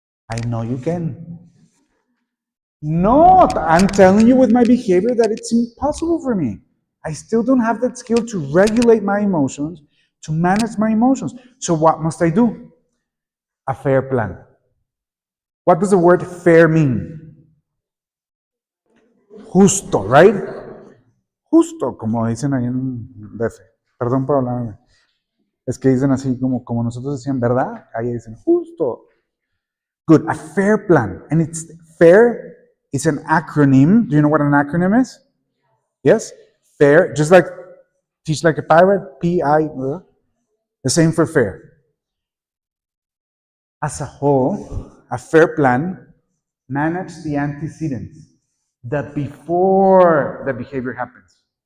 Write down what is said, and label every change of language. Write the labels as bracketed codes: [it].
[en] I know you can. No, I'm telling you with my behavior that it's impossible for me. I still don't have that skill to regulate my emotions, to manage my emotions. So what must I do? A fair plan. What does the word fair mean? Justo, right? [es] Justo, como dicen ahí en DF. Perdón por hablar. Es que dicen así como nosotros decían, ¿verdad? Ahí dicen, justo. [en] Good, a fair plan. And it's fair is an acronym. Do you know what an acronym is? Yes? Fair, just like teach like a pirate, P-I, the same for fair. As a whole, a fair plan manages the antecedents, that before the behavior happens.